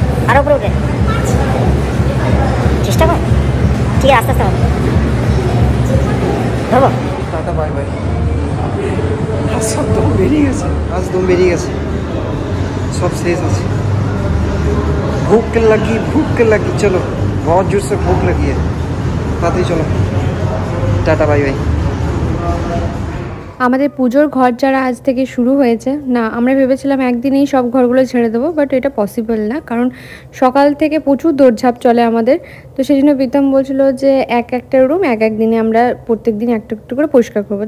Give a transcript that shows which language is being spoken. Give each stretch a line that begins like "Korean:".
Bangla: আরো উপরে উঠে চেষ্টা কর। ঠিক আছে, আস্তে আস্তে ধরবো। Tata, bye bye. আজ সব দম বেরিয়ে গেছে, আজ দম বেরিয়ে গেছে, সব শেষ আছে।
Hindi: भूख लगी, चलो बहुत जोर से भूख लगी है, ताते चलो, टाटा बाय बाय।
Bangla: আমাদের পুজোর ঘর যারা আজ থেকে শুরু হয়েছে না, আমরা ভেবেছিলাম একদিনেই সব ঘরগুলো ছেড়ে দেবো, বাট এটা পসিবল না, কারণ সকাল থেকে প্রচুর দৌড়ঝাঁপ চলে আমাদের। তো সেই জন্য প্রীতম বলছিল যে একটা রুম এক দিনে আমরা প্রত্যেক দিন একটু একটু করে পরিষ্কার করবো।